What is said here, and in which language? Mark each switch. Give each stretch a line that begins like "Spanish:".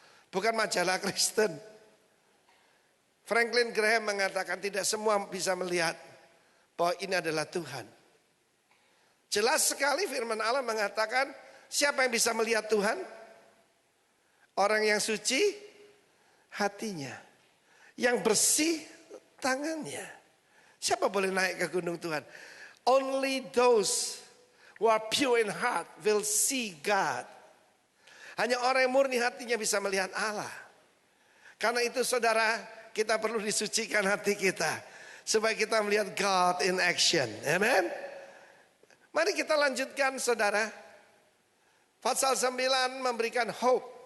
Indonesian: Bukan majalah Kristen. Franklin Graham mengatakan tidak semua bisa melihat bahwa ini adalah Tuhan. Jelas sekali firman Allah mengatakan, siapa yang bisa melihat Tuhan? Orang yang suci hatinya, yang bersih tangannya. Siapa boleh naik ke gunung Tuhan?
English: Only those who are pure in heart will see God.
Indonesian: Hanya orang yang murni hatinya bisa melihat Allah. Karena itu saudara, kita perlu disucikan hati kita supaya kita melihat
English: God in action.
Indonesian: Amen. Mari kita lanjutkan saudara. Pasal 9 memberikan hope.